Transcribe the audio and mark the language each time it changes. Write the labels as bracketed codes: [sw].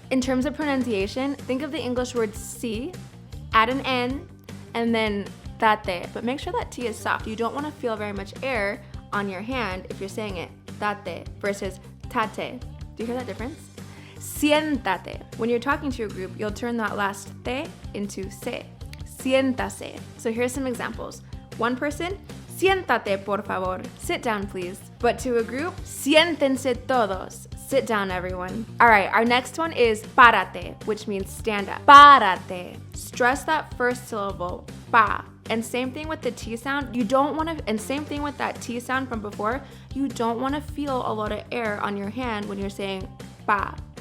[en] In terms of pronunciation, think of the English word si, add an N, and then tate. But make sure that T is soft. You don't want to feel very much air on your hand if you're saying it. Tate versus tate. Do you hear that difference? Siéntate. When you're talking to a group, you'll turn that last te into se. Siéntase. So here's some examples. One person, [es] siéntate por favor. [en] Sit down, please. But to a group, [es] siéntense todos. [en] Sit down, everyone. All right, our next one is párate, which means stand up. Párate. Stress that first syllable, pa. And same thing with the T sound. You don't want to, and same thing with that T sound from before, you don't want to feel a lot of air on your hand when you're saying pa.